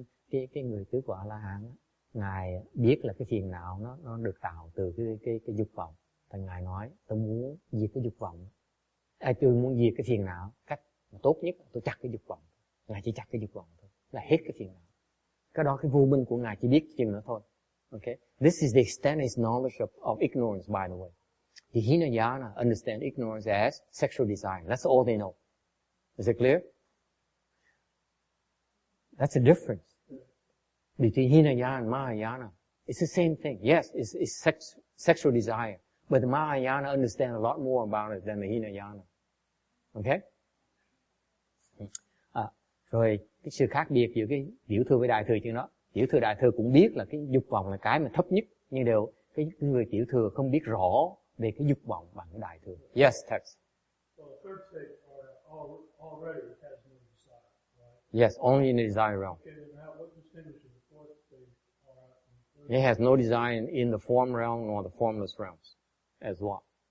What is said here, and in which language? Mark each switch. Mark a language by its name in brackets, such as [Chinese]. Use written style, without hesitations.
[Vietnamese] Cái người tứ quả A La Hán, ngài biết là cái phiền não nó được tạo từ cái dục vọng, thành ngài nói tôi muốn diệt cái dục vọng, tôi muốn diệt cái phiền não, cách tốt nhất tôi chặt cái dục vọng, ngài chỉ chặt cái dục vọng thôi, là hết cái phiền não. Cái đó cái vô minh của ngài chỉ biết chừng nữa thôi. [English] Okay? This is the extent of his knowledge of ignorance, by the way. The Hinayana understand ignorance as sexual desire. That's all they know. Is it clear? That's a difference between Hinayana and Mahayana. It's the same thing. Yes, it's sexual desire. But the Mahayana understand a lot more about it than the Hinayana. Okay? [Vietnamese] Rồi, cái sự khác biệt giữa cái tiểu thừa với đại thừa chuyện đó. Tiểu thừa đại thừa cũng biết là cái dục vọng là cái mà thấp nhất, nhưng đều cái người tiểu thừa không biết rõ về cái dục vọng bằng cái đại thừa. [English] Yes, text. So the third state already has no desire, right? Yes, only in the desire realm. Okay, now what distinguishes the fourth state from the third? It has no desire in the form realm nor the formless realms as well.